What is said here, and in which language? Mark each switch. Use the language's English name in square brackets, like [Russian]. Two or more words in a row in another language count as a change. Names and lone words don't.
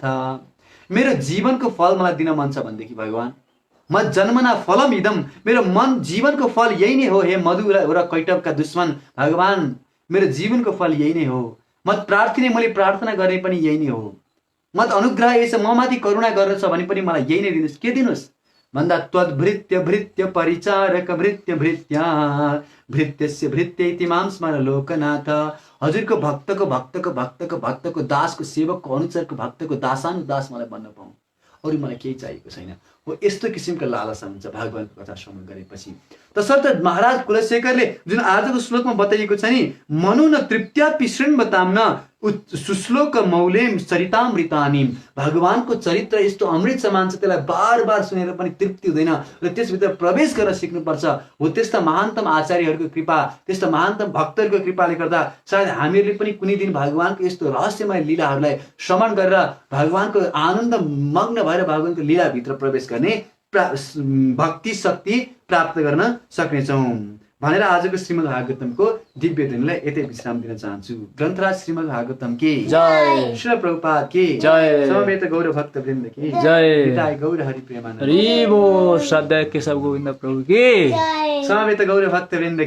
[Nepali] मेरो जीवनको फल मलाई दिन मन छ भनेदेखि भगवान्, म [Sanskrit] जन्मना फलम इदम, [Nepali] मेरो मन जीवनको फल यही नै हो। हे मधु र कैटवका दुश्मन भगवान्, मेरो जीवनको फल यही नै हो। [Sanskrit] मत प्रार्थने, [Nepali] मैले प्रार्थना गर्ने पनि यही नै हो। [Sanskrit] मत अनुग्रह [Nepali] यसो ममाथि करुणा गर्छ भने पनि मलाई यही नै दिनुहोस्। के दिनुहोस् भन्दा [Sanskrit] त्वद्भृत्य भृत्य परिचारक भृत्य भृत्य भृत्यस्य भृत्येति मां स्मर लोकनाथ। [Nepali] हजुरको भक्तको भक्तको भक्तको भक्तको दासको सेवकको अनुचरको भक्तको दासानुदास मलाई बन्न पाऊँ, अरू मलाई केही चाहिएको छैन। हो, यस्तो किसिमको लालसा हुन्छ भगवानको कथा श्रवण गरेपछि। तसर्थ महाराज कुलशेखरले जुन आजको श्लोकमा बताइएको छ नि, [Sanskrit] मनु न तृप्त्यापि शृण्वतां न सुश्लोक मौलेम चरितामृतानीम। [Nepali] भगवानको चरित्र यस्तो अमृत समान छ, त्यसलाई बार बार सुनेर पनि तृप्ति हुँदैन र त्यसभित्र प्रवेश गर्न सिक्नुपर्छ। हो, त्यस्ता महानतम आचार्यहरूको कृपा, त्यस्ता महानतम भक्तहरूको कृपाले गर्दा सायद हामीहरूले पनि कुनै दिन भगवानको यस्तो रहस्यमय लीलाहरूलाई श्रवण गरेर भगवानको आनन्द मग्न भएर भगवानको लीलाभित्र प्रवेश गर्ने भक्ति शक्ति प्राप्त गर्न सक्नेछौँ भनेर आजको श्रीमद् भागवतमको दिव्य दिनलाई यतै विश्राम दिन चाहन्छु। [Hindi] ग्रन्थराज श्रीमद् भागवतम की जय, श्रील प्रभुपाद की जय, समवेत गौर भक्त वृन्द की जय, पिताय गौर हरि प्रेमानंद [Bangla] हरि बोल। [Hindi] श्रद्धा केशव गोविंद प्रभु की समवेत गौर भक्त वृन्द